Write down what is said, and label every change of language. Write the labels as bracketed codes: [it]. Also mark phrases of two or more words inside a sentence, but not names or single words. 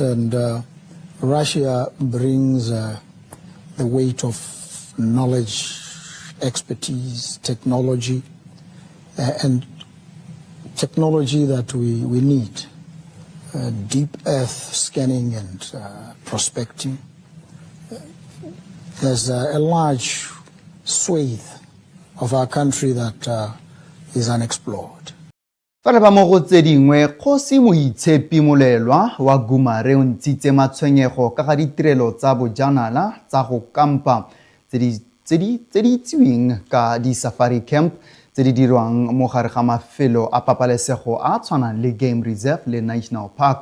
[en] And Russia brings the weight of knowledge, expertise, technology, and technology that we need. Deep earth scanning and prospecting. There's a large swathe of our country that is unexplored. [tn] Fa re ba mo go tse dingwe Kgosi Moitshepi Molelwa wa Gumare o ntshitse matshwenyego ka ga ditirelo tsa bojanala tsa go kampa tse di itseweng ka di- [en] safari camp [tn] tse di dirwang mo gare ga mafelo a papalesego a tshwanang le [en] Game Reserve [tn] le [en] National Park.